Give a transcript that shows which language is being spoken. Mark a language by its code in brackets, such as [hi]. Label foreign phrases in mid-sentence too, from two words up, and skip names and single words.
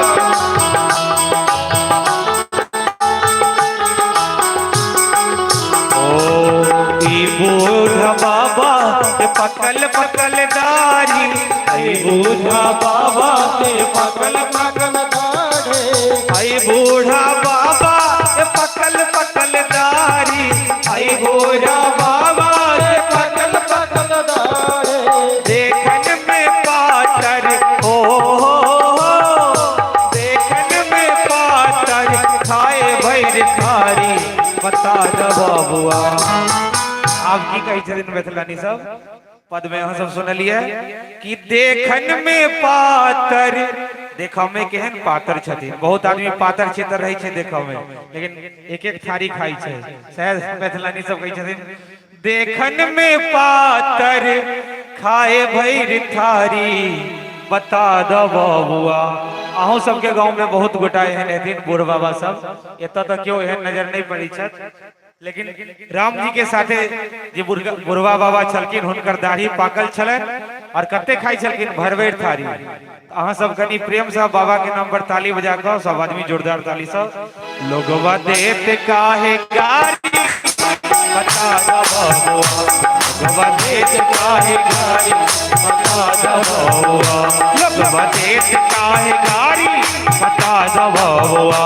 [mai] बूढ़ा बाबा के पकल पकल दारी, आई बूढ़ा बाबा के पकल पकल दारी, आई बूढ़ा बाबा के पकल पकल दारी, आई बूढ़ा बाबा के पकल पकल दारी। देखन में पातर हो, देखन में पातर खाए भैर थारी, बता द बाबुआ। आपकी कई दिन बैठलानी सब पद में हम सब सुनलिए कि देखन में पातर, देखा में केहन पातर छथिन। बहुत आदमी पातर क्षेत्र रही छे देखा में, लेकिन एक एक थारी खाई छे। शायद बैठलानी सब कही छथिन देखन में पातर खाए भैर थारी, बता द बबुआ। अहूँ सबके गांव में बहुत गोटा एहन हेथिन बूढ़ बाबा सब, एतऽ तक क्यों एहन नजर नहीं पड़ी छथि, लेकिन राम जी के साथे जे बुढ़वा बाबा छलखिन हुनकर दाढ़ी पाकल छलनि और कते खाई छलखिन भरभर थारी। अहाँ सब कनी प्रेम से बाबा के नाम पर ताली बजा कऽ सब आदमी जोरदार ताली सब। लोगवा देत काहे गारी, बता द बबुआ। लोगवा देत काहे गारी, बता द बबुआ। लोगवा देत काहे गारी, बता द बबुआ।